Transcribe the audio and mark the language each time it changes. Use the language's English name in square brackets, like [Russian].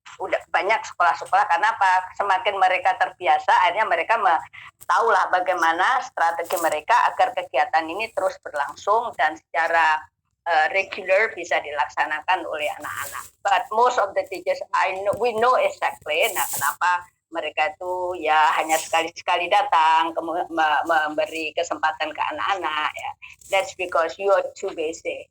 [Indonesian] Udah banyak sekolah-sekolah, karena apa? Semakin mereka terbiasa, akhirnya mereka tahulah bagaimana strategi mereka agar kegiatan ini terus berlangsung dan secara regular bisa dilaksanakan oleh anak-anak. [English] But most of the teachers, we know exactly. [Indonesian] Nah, kenapa mereka itu ya hanya sekali-sekali datang memberi kesempatan ke anak-anak ya. [English] That's because you are too busy.